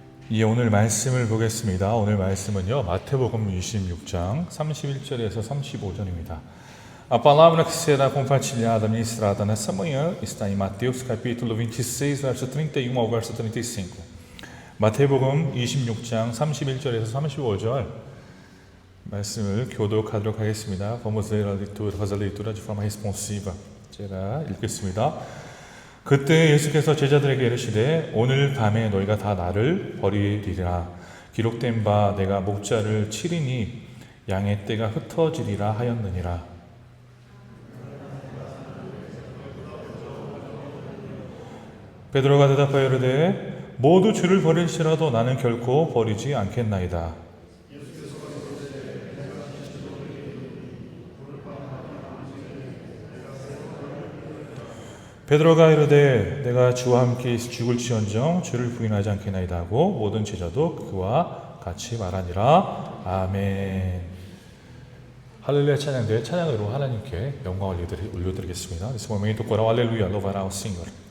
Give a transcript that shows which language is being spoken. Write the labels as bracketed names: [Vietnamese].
[Korean] 예, 오늘 말씀을 보겠습니다. 오늘 말씀은요, 마태복음 26장 31절에서 35절입니다. [Portuguese] A palavra que será compartilhada, ministrada nessa manhã está em Mateus capítulo 26, verso 31 ao verso 35. [Korean] 마태복음 26장 31절에서 35절 말씀을 교독하도록 하겠습니다. [Portuguese] Vamos ler a leitura, fazer a leitura de forma responsiva. [Korean] 제가 읽겠습니다. 그때 예수께서 제자들에게 이르시되 오늘 밤에 너희가 다 나를 버리리라. 기록된 바 내가 목자를 치리니 양의 떼가 흩어지리라 하였느니라. 베드로가 대답하여 이르되 모두 주를 버릴지라도 나는 결코 버리지 않겠나이다. 베드로가 이르되 내가 주와 함께 죽을지언정 주를 부인하지 않겠나이다 하고 모든 제자도 그와 같이 말하니라. 아멘. 할렐루야 찬양대 찬양으로 하나님께 영광을 올려드리겠습니다. [Portuguese] Nesse momento o coral aleluia louvará ao Senhor.